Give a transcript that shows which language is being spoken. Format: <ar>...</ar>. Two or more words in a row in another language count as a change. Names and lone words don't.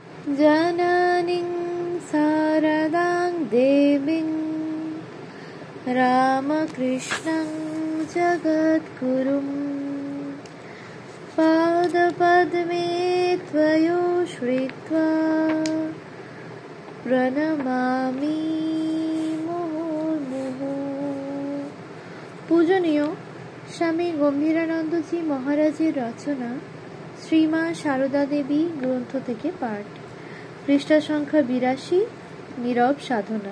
<sa>जननीं शारदां देवीं रामकृष्णं जगद्गुरुं पादपद्मे त्वयो श्रित्वा প্রণমামি মুহুর্মুহু।</sa> <bn>পূজনীয় স্বামী গম্ভীরানন্দজি মহারাজের রচনা শ্রীমা সারদা দেবী গ্রন্থ থেকে পাঠ। পৃষ্ঠা সংখ্যা 82। নীরব সাধনা।</bn>